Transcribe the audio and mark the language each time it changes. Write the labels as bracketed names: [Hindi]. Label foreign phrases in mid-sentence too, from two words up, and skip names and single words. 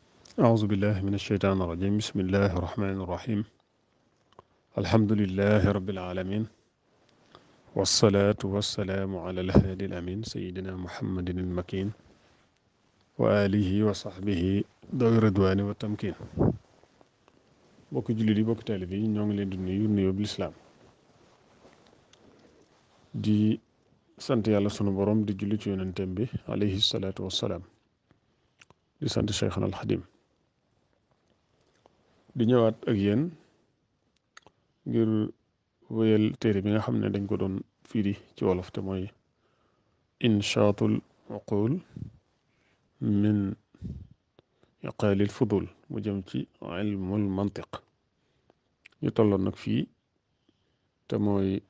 [Arabic] أعوذ بالله من الشيطان الرجيم بسم الله الرحمن الرحيم الحمد لله رب العالمين والصلاة والسلام على الهادي الأمين سيدنا محمد المكين وآله وصحبه ذوي الرضوان والتمكين [Wolof] bokki jullit yi bokki taalibe yi ñoo ngi leen di nuyu nuyoo bu lislaam di sant yàlla sunu borom di julli ci yonentem bi [Arabic] عليه الصلاة والسلام [Wolof] di sant Cheikhna al Xadim di ñëwaat ak yéen ngir wéyal téere bi nga xam ne dañ ko doon firi ci wolof te mooy inshaatul uqul min iqaalil fudul mu jëm ci [Arabic] علم المنطق [Wolof] ñu tolloon nag fii te mooy